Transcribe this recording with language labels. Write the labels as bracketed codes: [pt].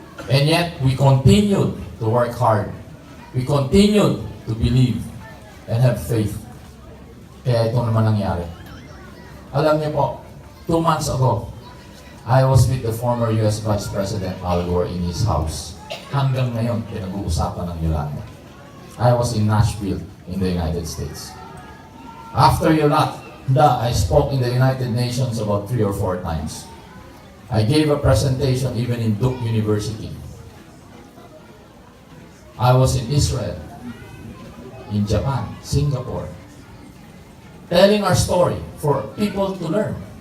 [en] And yet, we continued to work hard. We continued to believe and have faith. [tl] Kaya ito naman nangyari. Alam niyo po, [en] 2 months ago, I was with the former US Vice President Al Gore in his house. [tl] Hanggang ngayon, pinag-uusapan ng Yolanda. [en] I was in Nashville, in the United States. After Yolanda, I spoke in the United Nations about 3 or 4 times. I gave a presentation even in Duke University. I was in Israel, in Japan, Singapore, telling our story for people to learn.